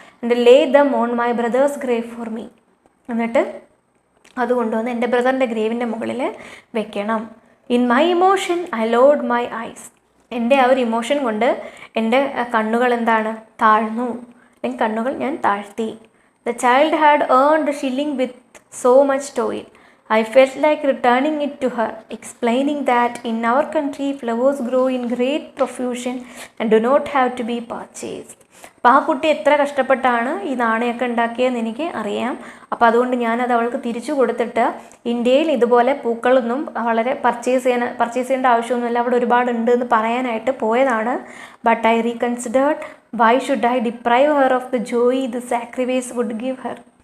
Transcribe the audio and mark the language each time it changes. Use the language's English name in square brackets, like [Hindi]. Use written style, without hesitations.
[English] And lay them on my brother's grave for me. [Malayalam] എന്നിട്ട് അത് കൊണ്ടുവന്ന് എൻ്റെ ബ്രദറിൻ്റെ ഗ്രേവിൻ്റെ മുകളിൽ വെക്കണം. [English] In my emotion I load my eyes. [Malayalam] എൻ്റെ ആ ഒരു ഇമോഷൻ കൊണ്ട് എൻ്റെ കണ്ണുകൾ താഴ്ന്നു, അല്ലെങ്കിൽ കണ്ണുകൾ ഞാൻ താഴ്ത്തി. [English] The child had earned the shilling with so much toil. I felt like returning it to her, explaining that in our country flowers grow in great profusion and do not have to be purchased. [Malayalam] അപ്പോൾ ആ കുട്ടി എത്ര കഷ്ടപ്പെട്ടാണ് ഈ നാണയമൊക്കെ ഉണ്ടാക്കിയതെന്ന് എനിക്ക് അറിയാം. അപ്പോൾ അതുകൊണ്ട് ഞാനത് അവൾക്ക് തിരിച്ചു കൊടുത്തിട്ട്, ഇന്ത്യയിൽ ഇതുപോലെ പൂക്കളൊന്നും വളരെ പർച്ചേസ് ചെയ്യേണ്ട ആവശ്യമൊന്നുമില്ല, അവിടെ ഒരുപാടുണ്ട് എന്ന് പറയാനായിട്ട് പോയതാണ്. [English] But I reconsidered, why should I deprive her of the joy the sacrifice would give her.